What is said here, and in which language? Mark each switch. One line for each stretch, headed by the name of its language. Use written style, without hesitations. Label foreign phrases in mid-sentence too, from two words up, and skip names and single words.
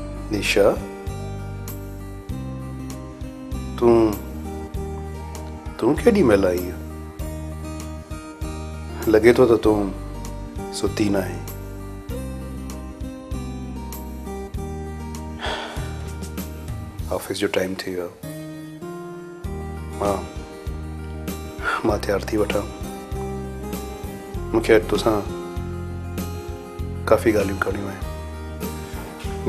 Sindhi: निशा तू केडी महिल आई है? लगे तो तू सुती ना है। ऑफिस जो टाइम थी वियो। मां तैयार थी वठा। मूंखे तोसां काफ़ी ॻाल्हियूं करणियूं आहिनि।